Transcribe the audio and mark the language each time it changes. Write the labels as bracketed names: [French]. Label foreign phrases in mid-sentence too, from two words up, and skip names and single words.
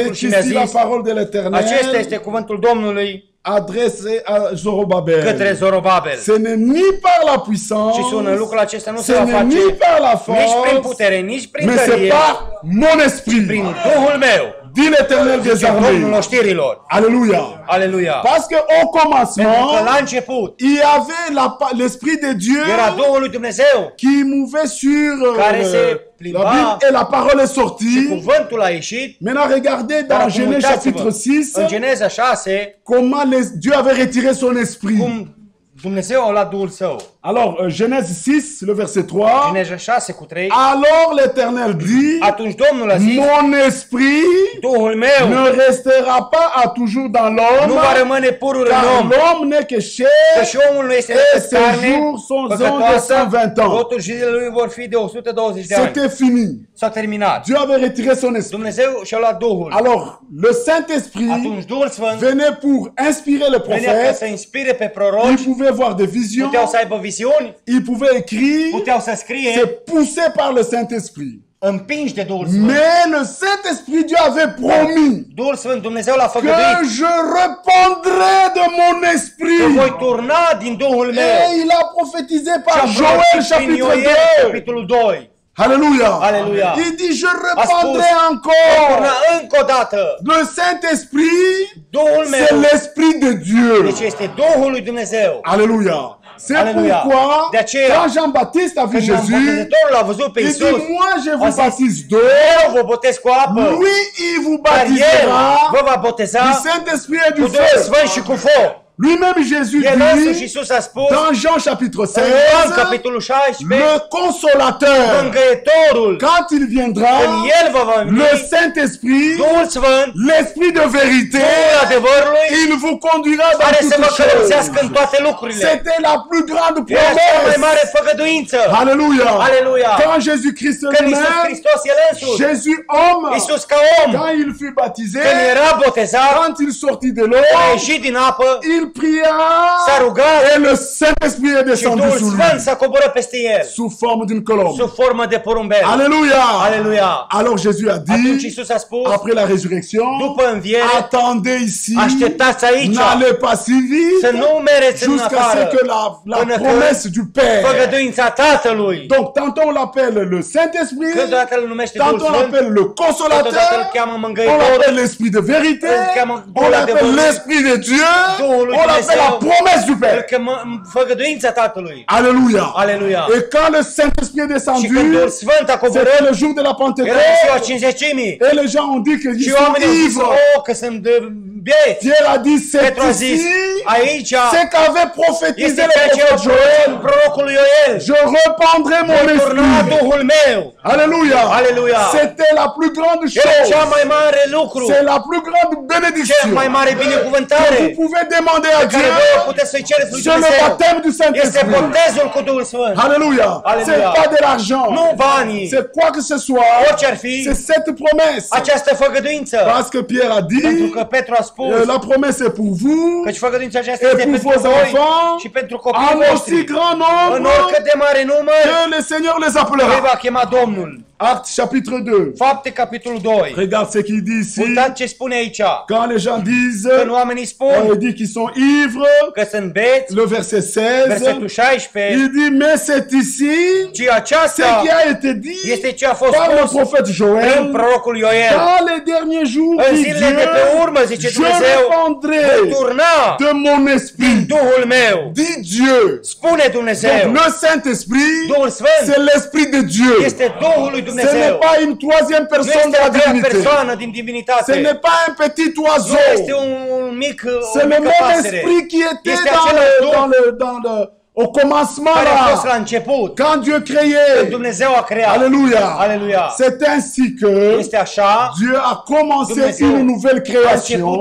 [French] c'est [Romanian] și mi-a [French] ici la [Romanian] zis, [French] parole de [Romanian] acesta [French] l'Éternel [Romanian] este cuvântul Domnului [French] adressé à [Romanian] către [French] Zorobabel. [Romanian] Zorobabel. [French] Ce n'est ni par la [Romanian] Și [French] puissance, [Romanian] sună, lucrul acesta nu se [French] ce [Romanian] va [French] n'est ni [Romanian] face [French] par la [Romanian] nici prin [French] force, [Romanian] putere, nici prin [French] mais c'est [Romanian] tărie, [French] par mon esprit, [Romanian] prin Duhul meu, [French] dit l'Éternel des [Romanian] zice Domnul [French] armées. [Romanian] oștirilor. [French] Alléluia. [Romanian] Aleluia. [French] Parce qu'au [Romanian] Pentru că [French] commencement, [Romanian] la început [French] il y avait l'Esprit de Dieu [Romanian] era Duhul lui Dumnezeu [French] qui mouvait sur [Romanian] Care se [French] la [Romanian] plimba [French] Bible et la parole est [Romanian] și [French] sortie. [Romanian] cuvântul a ieșit. [French] Maintenant, regardez [Romanian] Dar [French] dans [Romanian] acum [French] Genèse chapitre [Romanian] uitați-vă [French] 6 [Romanian] în Geneza 6 [French] comment Dieu avait retiré son esprit. [Romanian] cum Dumnezeu a luat Duhul Său. [French] Alors, Genèse 6, le verset 3. [Romanian] Geneza 6 cu 3. [French] Alors l'Éternel dit, [Romanian] Atunci Domnul a zis, [French] mon esprit [Romanian] Duhul meu [French] ne restera pas à toujours dans [Romanian] nu [French] l'homme, [Romanian] va rămâne purul în [French] car [Romanian] om. [French] l'homme n'est que [Romanian] Că [French] chair, [Romanian] și omul nu este [French] et [Romanian] decât [French] ses [Romanian] carne [French] jours sont de [Romanian] păcătoasă, [French] 120 ans. [Romanian] totul zilele lui vor fi de 120 de ani. [French] C'était fini. [Romanian] S-a terminat. [French] Dieu avait retiré son esprit. [Romanian] Dumnezeu și-a luat Duhul. [French] Alors, le Saint-Esprit [Romanian] Atunci Duhul Sfânt [French] venait pour inspirer le [Romanian] venea ca să [French] prophète. [Romanian] inspire pe [French] Il [Romanian] proroci, [French] pouvait voir des visions, [Romanian] puteau să aibă viziuni, [French] il pouvait écrire, [Romanian] puteau să scrie, [French] c'est poussé par le Saint-Esprit. [Romanian] împinși de Duhul Sfânt. [French] Mais le Saint-Esprit, Dieu avait promis [Romanian] Duhul Sfânt, Dumnezeu l-a [French] que [Romanian] făgăduit [French] je répandrai de mon [Romanian] că [French] esprit. [Romanian] voi turna din Duhul meu. [French] Et il a prophétisé [Romanian] Și [French] par [Romanian] a [French] Joël [Romanian] prorocit prin [French] chapitre [Romanian] Ioel, [French] 2. [Romanian] capitolul 2. [French] Alléluia. [Romanian] Alléluia. [French] Il dit, je [Romanian] spus, [French] répandrai [Romanian] Turna [French] encore. [Romanian] încă o dată. [French] Le Saint-Esprit, [Romanian] Duhul [French] c'est [Romanian] meu. [French] l'Esprit de Dieu. [Romanian] Deci este Duhul lui Dumnezeu. [French] Alléluia. C'est [Romanian] Alléluia. [French] pourquoi, [Romanian] De aceea, [French] quand Jean-Baptiste a vu [Romanian] Când [French] Jésus, [Romanian] Botezătorul l-a văzut pe [French] il [Romanian] Iisus, [French] dit, moi je [Romanian] a [French] vous [Romanian] zis, [French] baptise d'eau, [Romanian] eu vă botez cu apă, [French] lui il vous [Romanian] dar El [French] baptisera [Romanian] vă va [French] du [Romanian] boteza [French] Saint-Esprit et [Romanian] cu [French] du [Romanian] Duhul [French] feu. [Romanian] Sfânt și cu foc. [French] Lui-même Jésus [Romanian] El însuși [French] dit, [Romanian] Iisus a spus, [French] dans Jean chapitre [Romanian] în Ioan [French] 16, [Romanian] capitolul 16, [French] le consolateur, [Romanian] Mângâietorul, [French] quand il viendra, [Romanian] când El vă va veni, [French] le Saint-Esprit, [Romanian] Duhul Sfânt, [French] l'Esprit de vérité, [Romanian] Duhul adevărului, [French] il vous conduira dans [Romanian] care să vă [French] toutes [Romanian] călăuzească în [French] choses. [Romanian] toate lucrurile. [French] C'était la plus grande [Romanian] Era cea mai mare [French] promesse. [Romanian] făgăduință. [French] Alléluia. [Romanian] Alléluia. [French] Quand Jésus-Christ [Romanian] Când Iisus [French] lui-même, [Romanian] Hristos El însuși, [French] Jésus homme, [Romanian] Iisus ca om, [French] quand il fut baptisé, [Romanian] când era botezat, [French] quand il sortit de [Romanian] a [French] l'eau, [Romanian] ieșit din apă, [French] il pria [Romanian] s-a rugat [French] et le Saint-Esprit est [Romanian] și [French] descendu [Romanian] Duhul [French] sur [Romanian] Sfânt [French] lui [Romanian] s-a coborât peste el, [French] sous forme d'une colombe. [Romanian] sub formă de porumbel. [French] Alléluia. [Romanian] Aleluia. [French] Alors Jésus a [Romanian] Atunci [French] dit, [Romanian] Iisus a spus, [French] après la résurrection, [Romanian] după înviere, [French] attendez ici, [Romanian] așteptați aici, [French] n'allez pas si [Romanian] să [French] vite, [Romanian] nu mereți în [French] jusqu'à ce [Romanian] afară, [French] que la [Romanian] până când [French] promesse du Père. [Romanian] făgăduința Tatălui. [French] Donc tantôt on l'appelle le Saint-Esprit, [Romanian] Câteodată îl numește Duhul [French] tantôt on [Romanian] Sfânt, [French] l'appelle le [Romanian] câteodată îl [French] consolateur, [Romanian] cheamă [French] on [Romanian] mângâietor, [French] l'appelle l'Esprit de vérité, [Romanian] îl cheamă [French] on [Romanian] Duhul [French] l'appelle [Romanian] adevărului, [French] l'Esprit de Dieu, [Romanian] Duhul lui [French] on l'appelle la [Romanian] Dumnezeu, [French] promesse du [Romanian] îl [French] Père. [Romanian] cheamă făgăduința Tatălui. [French] Alléluia. [Romanian] Aleluia. [French] Et quand le Saint-Esprit est [Romanian] Și [French] descendu, [Romanian] când Duhul Sfânt a [French] c'était [Romanian] coborât, [French] le jour de la [Romanian] era în ziua [French] Pentecôte, [Romanian] Cincizecimii. [French] et les gens ont dit qu'ils [Romanian] Și [French] sont [Romanian] oamenii au zis, [French] ivres. [Romanian] oh, că sunt de bieți. [French] Pierre a dit, c'est [Romanian] Petru a zis, [French] ici, [Romanian] aici [French] c'est qu'avait prophétisé [Romanian] este [French] le [Romanian] ceea ce [French] prophète Joël. [Romanian] prorocul lui Ioel. [French] Je rependrai mon [Romanian] Voi turna [French] esprit. [Romanian] Duhul meu. [French] Alléluia. [Romanian] Alléluia. [French] C'était la plus grande [Romanian] Era [French] chose. [Romanian] cea mai mare lucru, [French] C'est la plus grande [Romanian] cea [French] bénédiction. [Romanian] mai mare [French] Que [Romanian] binecuvântare [French] vous pouvez demander à [Romanian] care voi [French] Dieu. [Romanian] puteți să-i cereți lui [French] C'est le [Romanian] Dumnezeu. [French] baptême du [Romanian] Este [French] Saint-Esprit. [Romanian] botezul cu Duhul Sfânt. [French] Alléluia. [Romanian] Alléluia. [French] C'est pas de l'argent. [Romanian] Nu banii, [French] C'est quoi que ce soit. [Romanian] orice ar fi, [French] C'est cette promesse. [Romanian] această făgăduință. [French] Parce que Pierre a [Romanian] Pentru [French] dit, [Romanian] că Petru a spus [French] la promesse est pour vous [Romanian] căci făgăduința aceasta [French] et [Romanian] este [French] pour [Romanian] pentru [French] vos [Romanian] voi [French] enfants [Romanian] și pentru [French] en [Romanian] copiii [French] aussi [Romanian] voștri. [French] grand [Romanian] În [French] nombre [Romanian] oricât de mare număr, [French] que le Seigneur les [Romanian] îi [French] appellera. [Romanian] va chema Domnul. [French] Actes chapitre 2. [Romanian] Fapte, capitolul 2. [French] Regarde ce qu'il dit ici. [Romanian] Uitați ce spune aici. [French] Quand les gens disent, [Romanian] Când oamenii [French] on [Romanian] spun [French] dit qu'ils sont ivres, [Romanian] că sunt beți, [French] le verset 16, [Romanian] versetul 16, [French] il dit, mais c'est ici [Romanian] ci [French] ce [Romanian] aceasta [French] qui a été dit [Romanian] este ce a fost [French] par le [Romanian] spus [French] prophète [Romanian] prin [French] Joël. [Romanian] prorocul Ioel. [French] Dans les derniers jours, [Romanian] În [French] dit [Romanian] zilele de pe urmă, zice [French] Dieu, je [Romanian] Dumnezeu, voi [French] répandrai [Romanian] turna [French] de mon esprit, [Romanian] Duhul meu. [French] dit Dieu. [Romanian] Spune Dumnezeu. [French] Donc le Saint-Esprit, [Romanian] Duhul Sfânt [French] c'est l'Esprit de Dieu. [Romanian] este Duhul lui [French] Ce n'est [Romanian] Dumnezeu. [French] pas une troisième [Romanian] Nu [French] personne [Romanian] este [French] de [Romanian] a [French] la [Romanian] treia [French] divinité. [Romanian] persoană din [French] Ce [Romanian] divinitate. [French] n'est pas un petit [Romanian] Nu este [French] oiseau. [Romanian] un mic, o [French] C'est le [Romanian] mică [French] même [Romanian] pasăre. [French] esprit qui était [Romanian] Este [French] dans [Romanian] același Duh [French] le Au commencement [Romanian] care a fost la [French] là, [Romanian] început, [French] quand Dieu [Romanian] când [French] créait. [Romanian] Dumnezeu a creat. [French] Alléluia. [Romanian] Aleluia. [French] C'est ainsi que [Romanian] Este așa, [French] Dieu a commencé [Romanian] Dumnezeu [French] une nouvelle [Romanian] a început o